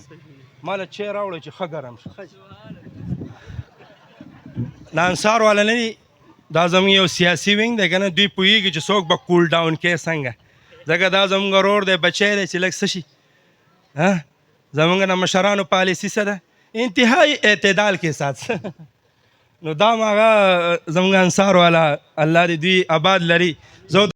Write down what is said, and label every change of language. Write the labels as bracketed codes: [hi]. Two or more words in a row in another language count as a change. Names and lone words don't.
[ps] ماله چای راوړی چې ښه ګرم شي. د انصار والا نه دي، دا زموږ یو سیاسي وینګ دی که نه، دوی پوهېږي چې څوک به [en] cool down [ps] کوي څنګه، ځکه دا زموږ ورور دی بچی دی چې لږ څه شي. زموږ د مشرانو پالیسي څه ده؟ [ur] انتهایی اعتدال کے ساتھ. [ps] نو دا هغه زموږ انصار والا الله دې دوی آباد لري. زه